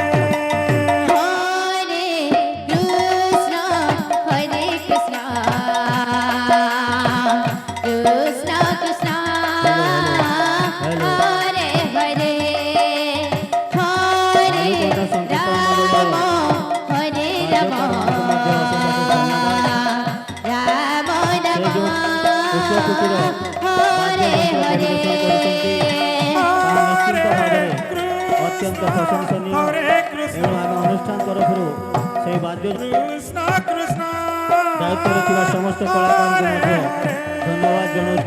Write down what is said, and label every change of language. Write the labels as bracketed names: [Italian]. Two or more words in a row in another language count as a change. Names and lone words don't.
[Sanskrit] হরে কৃষ্ণ কৃষ্ণ কৃষ্ণ [English] Hello. [Sanskrit] হরে হরে হরে রাম হরে রাম রাম রাম [Odia] ଉଚ୍ଚକୋଟୀର [Sanskrit] ହରେ ହରେ [Odia] ନିଶ୍ଚିନ୍ତ ଭାବରେ ଅତ୍ୟନ୍ତ ପ୍ରଶଂସନୀୟ [Sanskrit] ହରେ କୃଷ୍ଣ [Odia] ଏଣୁ ଆମେ ଅନୁଷ୍ଠାନ ତରଫରୁ ସେହି ବାଦ୍ୟ [Sanskrit] କୃଷ୍ଣ କୃଷ୍ଣ [Odia] ଦାୟିତ୍ୱରେ ଥିବା ସମସ୍ତ କଳାକାରଙ୍କୁ ମଧ୍ୟ ଧନ୍ୟବାଦ ଜଣାଉଛୁ